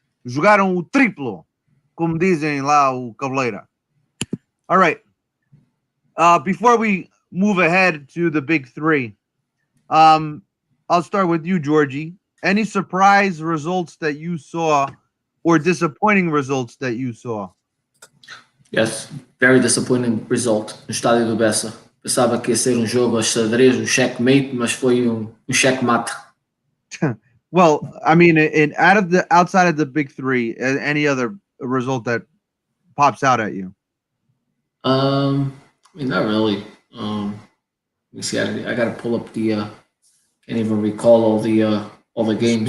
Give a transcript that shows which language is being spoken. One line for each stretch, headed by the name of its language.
Portuguese: Jogaram o triplo, como dizem lá o Cabeleira.
English: All right. Before we move ahead to the big three, I'll start with you, Georgie. Any surprise results that you saw or disappointing results that you saw? Yes, very disappointing result
Portuguese: no estádio do Bessa. Pensava que ia ser um jogo a xadrez, checkmate, mas foi checkmate.
English: Well, I mean, outside of the big three, any other result that pops out at you? I mean, not really. Let me see. I got to pull up the. Can't even recall all the games.